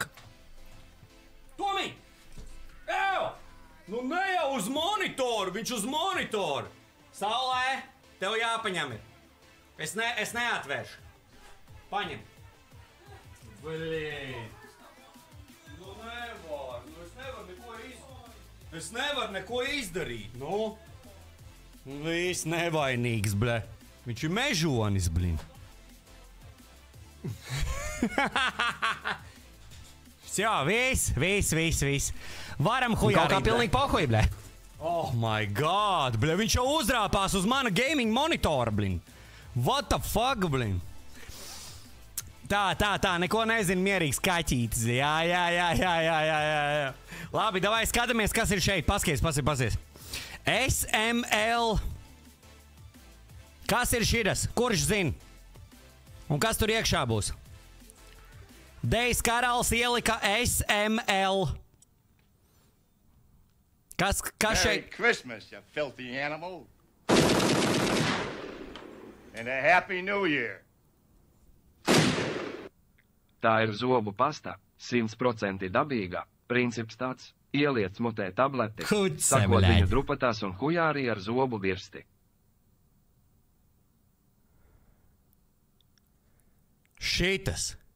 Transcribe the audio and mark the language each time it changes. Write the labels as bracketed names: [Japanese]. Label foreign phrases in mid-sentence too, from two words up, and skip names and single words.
[Latvian] Tomi! Ew! Nu, ne jau uz monitoru, viņš uz monitoru. Saulē, tev jāpaņem ir. Es neatvēršu. Paņem. Blīd. Nu, nevar. Es nevaru neko izdarīt. Nu? Viss nevainīgs, ble. Viņš ir mežonis, blin. Jā, viss. Varam hujā. Kaut kā pilnīgi pohuj, ble. [English] Oh my God, ble. [Latvian] Viņš jau uzrāpās uz mana gaming monitora, blin. [English] What the fuck, [Latvian] blin. Tā, neko nezinu, mierīgs kaķītis. Jā. Labi, davai skatāmies, kas ir šeit. Paskaties. SML. Kas ir šitas? Kurš zina? Un kas tur iekšā būs? Dejs Karals ielika SML. Kas šeit? [English] Merry Christmas, you filthy animal. And a Happy New Year. [Latvian] Tā ir zobu pasta, 100% dabīga. Princips tāds, ieliec mutē tableti, sakot viņu drupatās un hujārī ar zobu virsti. Šitas.